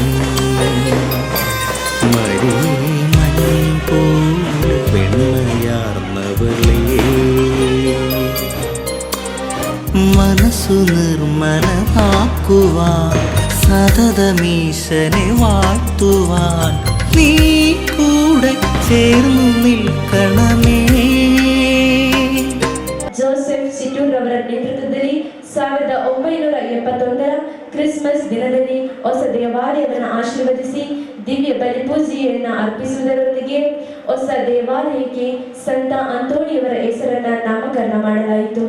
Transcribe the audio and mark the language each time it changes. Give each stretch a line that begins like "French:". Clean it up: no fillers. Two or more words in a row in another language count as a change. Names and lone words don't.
Malayalam: മരിയേ മഞ്ഞുപോലെ വെണ്മയാർന്നവളേ മനസ്സു നിർമ്മലമാക്കുവാൻ സതതമീശനെ വാഴ്ത്തുവാൻ നീ കൂടെ ചേർന്നു നിൽക്കണമേ.
Kannada: ಜೋಸೆಫ್ ಸಿಟೂರ್ ಅವರ ನೇತೃತ್ವದಲ್ಲಿ 1971 ಕ್ರಿಸ್ಮಸ್ ದಿನದಲ್ಲಿ ಹೊಸ ದೇವಾಲಯವನ್ನು ಆಶೀರ್ವದಿಸಿ ದಿವ್ಯ ಬಲಿಪೂಜೆಯನ್ನು ಅರ್ಪಿಸುವುದರೊಂದಿಗೆ ಹೊಸ ದೇವಾಲಯಕ್ಕೆ ಸಂತ ಅಂತೋಣಿಯವರ ಹೆಸರನ್ನು ನಾಮಕರಣ ಮಾಡಲಾಯಿತು.